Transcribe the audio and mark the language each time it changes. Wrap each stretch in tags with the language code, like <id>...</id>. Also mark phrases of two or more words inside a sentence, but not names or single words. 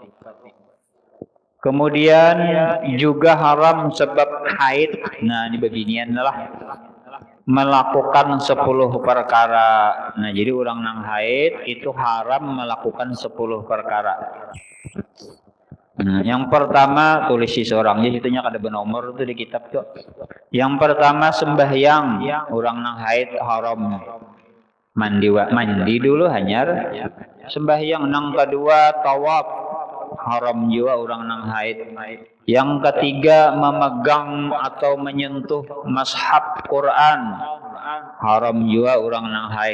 <id>Kemudian juga haram sebab haid. Nah ini beginian lah melakukan 10 perkara.</id> <bjn>Nah, jadi orang nang haid itu haram melakukan 10 perkara. Nah, yang pertama tulis seorang, jadi itunya kada bernomor itu di kitab tuh. Yang pertama sembahyang, orang nang haid haram mandi dulu hanyar sembahyang. Nang kedua tawaf, haram juga orang nang haid.</bjn> <id>Yang ketiga, memegang atau menyentuh mushaf Quran, haram juga orang nang haid.</id>